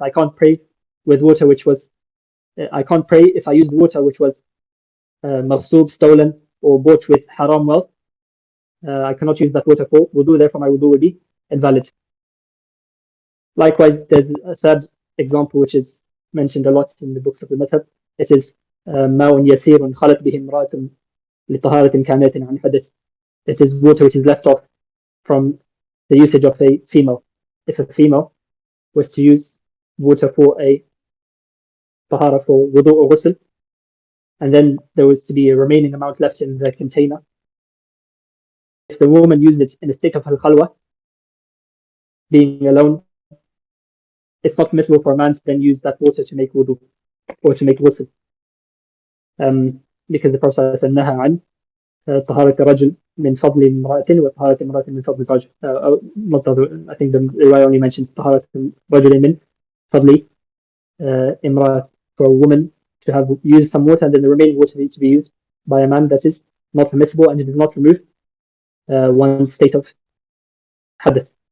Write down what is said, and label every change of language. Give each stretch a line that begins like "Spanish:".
English: I can't pray with water which was, I can't pray if I used water which was maghsub, stolen, or bought with haram wealth. I cannot use that water for wudu, therefore my wudu will be invalid. Likewise, there's a third example which is mentioned a lot in the books of the madhab. It is
Arabic: ماء يسير خلت به امرأة لطهارة كاملة عن حدث.
English: It is water which is left off from the usage of a female. If a female was to use water for a tahara, for wudu or ghusl, and then there was to be a remaining amount left in the container, if the woman used it in a state of al-khalwa, being alone, it's not permissible for a man to then use that water to make wudu or to make ghusl. Because the Prophet said,
Arabic: نهى عن طهارة الرجل من فضل امرأة وطهارة امرأة من فضل الرجل.
English: I think the riwayah only mentions
Arabic: طهارة رجل من فضل امرأة,
English: for a woman to have used some water and then the remaining water needs to be used by a man. That is not permissible and it does not remove one's state of hadith.